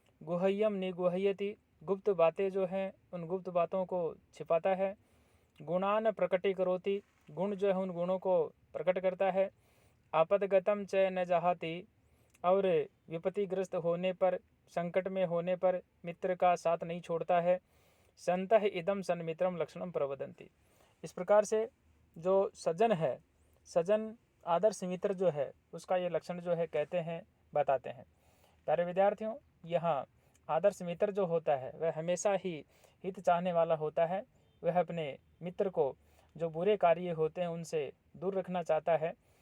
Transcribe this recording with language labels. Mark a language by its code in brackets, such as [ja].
[sa] गुह्यम निगुह्यति, [hi] गुप्त बातें जो हैं, उन गुप्त बातों को छिपाता है। [sa] गुणान प्रकटीकरोति, [hi] गुण जो है उन गुणों को प्रकट करता है। [sa] आपदगतम च न जहाति, [hi] और विपत्तिग्रस्त होने पर, संकट में होने पर मित्र का साथ नहीं छोड़ता है। [sa] संतः इदम सन्मित्रम लक्षणम प्रवदन्ति। [hi] इस प्रकार से जो सज्जन है, सज्जन आदर्श मित्र जो है, उसका ये लक्षण जो है कहते हैं, बताते हैं। प्यारे विद्यार्थियों, यहाँ आदर्श मित्र जो होता है वह हमेशा ही हित चाहने वाला होता है। वह अपने मित्र को जो बुरे कार्य होते हैं उनसे दूर रखना चाहता है।